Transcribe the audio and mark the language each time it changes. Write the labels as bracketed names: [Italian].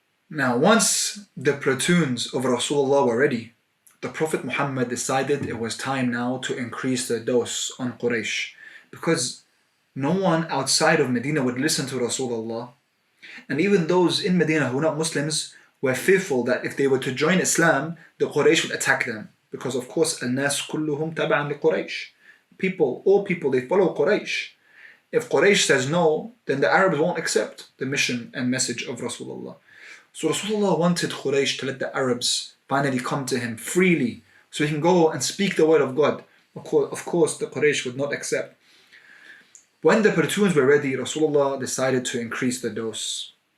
[English] Now, once the platoons of Rasulullah were ready, the Prophet Muhammad decided it was time now to increase the dose on Quraysh, because no one outside of Medina would listen to Rasulullah. And even those in Medina who were not Muslims were fearful that if they were to join Islam, the Quraysh would attack them. Because of course, [Arabic] الناس كلهم تبعا لقريش. [English] All people, they follow Quraysh. If Quraysh says no, then the Arabs won't accept the mission and message of Rasulullah. So Rasulullah wanted Quraysh to let the Arabs finally come to him freely so he can go and speak the word of God. Of course, the Quraysh would not accept. When the platoons were ready, Rasulullah decided to increase the dose.